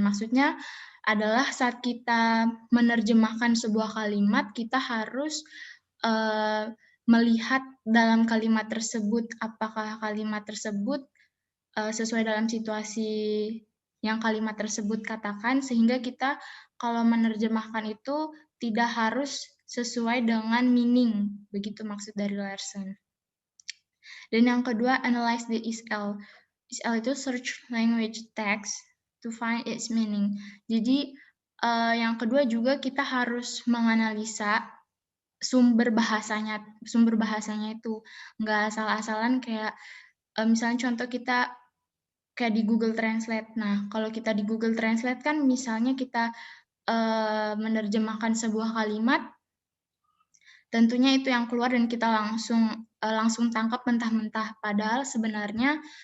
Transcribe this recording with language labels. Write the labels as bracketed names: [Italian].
[Indonesian] Maksudnya adalah saat kita menerjemahkan sebuah kalimat, kita harus melihat dalam kalimat tersebut, apakah kalimat tersebut sesuai dalam situasi yang kalimat tersebut katakan, sehingga kita kalau menerjemahkan itu tidak harus sesuai dengan meaning. Begitu maksud dari Larson. Dan yang kedua, [English] analyze the SL. SL itu search language text to find its meaning. [Indonesian] Jadi yang kedua juga kita harus menganalisa sumber bahasanya itu, nggak asal-asalan kayak misalnya contoh kita kayak di Google Translate. Nah, kalau kita di Google Translate kan misalnya kita menerjemahkan sebuah kalimat, tentunya itu yang keluar dan kita langsung tangkap mentah-mentah. Padahal sebenarnya